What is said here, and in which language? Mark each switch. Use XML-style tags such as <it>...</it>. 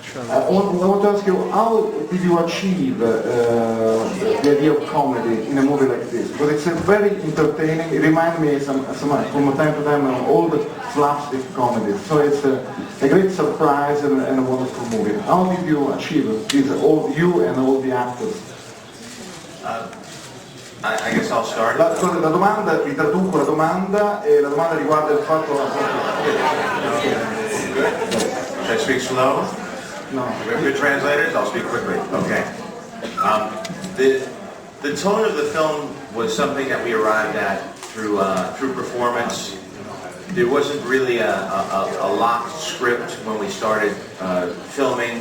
<en>I want to ask you, how did you achieve the idea of comedy in a movie like this? Because it's very entertaining. It reminds me from time to time of all the slapstick comedies. So it's a great surprise and a wonderful movie. How did you achieve this, all you and all the actors? I guess I'll start.</en> <it>La domanda, vi traduco la domanda, e la domanda riguarda il fatto...</it> <en>Should I speak slow? No. We have good translators? I'll speak quickly. Okay. The tone of the film was something that we arrived at through performance. There wasn't really a locked script when we started filming.</en>